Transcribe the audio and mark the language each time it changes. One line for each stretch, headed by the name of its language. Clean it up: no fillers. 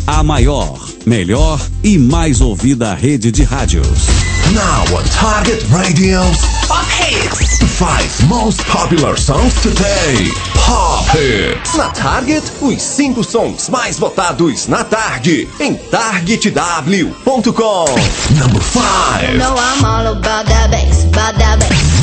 Portuguese: A maior, melhor e mais ouvida rede de rádios.
English: Now a Target Radios. Pop Hits. The five most popular songs today. Pop Hits.
Portuguese: Na Target, os 5 sons mais votados na tarde. Em targetw.com.
English: Number 5. No, I'm all about that bass, about that bass.